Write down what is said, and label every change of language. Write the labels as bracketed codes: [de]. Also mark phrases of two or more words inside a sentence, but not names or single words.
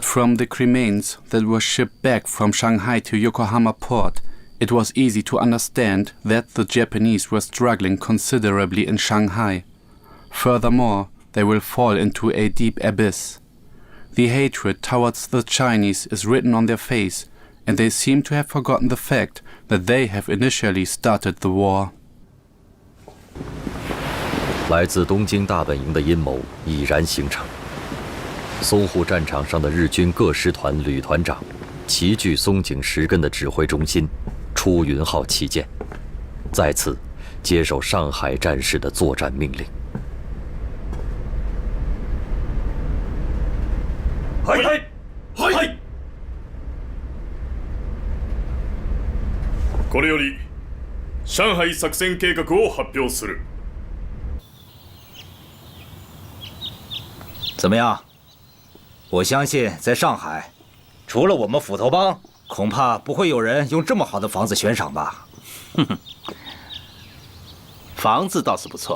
[en] from the cremains that were shipped back from Shanghai to Yokohama port, it was easy to understand that the Japanese were struggling considerably in Shanghai. Furthermore, they will fall into a deep abyss. The hatred towards the Chinese is written on their face, and they seem to have forgotten the fact that they have initially started the war. [zh] 来自东京大本营的阴谋已然形成。淞沪战场上的日军各师团旅团长齐聚松井石根的指挥中心出云号旗舰，再次接受上海战事的作战命令。 [ja] はいはい。これより上海作戦計画を発表する。 [zh] 怎么样？我相信在上海，除了我们斧头帮，恐怕不会有人用这么好的房子悬赏吧？哼哼，房子倒是不错。